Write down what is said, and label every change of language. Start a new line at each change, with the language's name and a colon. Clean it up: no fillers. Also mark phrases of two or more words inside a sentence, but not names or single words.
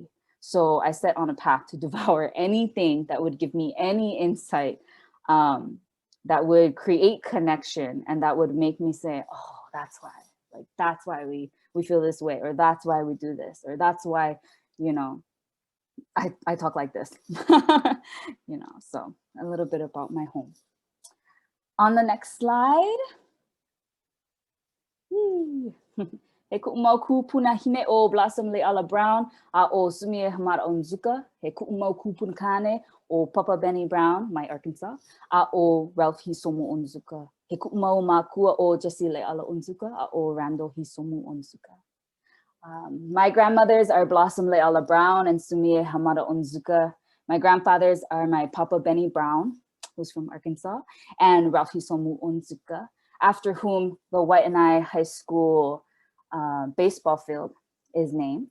English: So I set on a path to devour anything that would give me any insight, that would create connection, and that would make me say, oh, that's why, like, that's why we feel this way, or that's why we do this, or that's why, you know, I talk like this, you know. So a little bit about my home. On the next slide.
Hawaiian: He ku'umau kupuna hine o Blossom Le'ala Brown a o Sumie Hamada Onzuka. He ku'umau kupuna kane o Papa Benny Brown, my Arkansas, a o Ralph Hisomu Onzuka. He ku'umau makua o Jesse Le'ala Onzuka a o Randall Hisomu Onzuka.
English: My grandmothers are Blossom Le'ala Brown and Sumie Hamada Onzuka. My grandfathers are my Papa Benny Brown, who's from Arkansas, and Ralph Hisomu Onzuka, after whom the Waianae High School baseball field is named.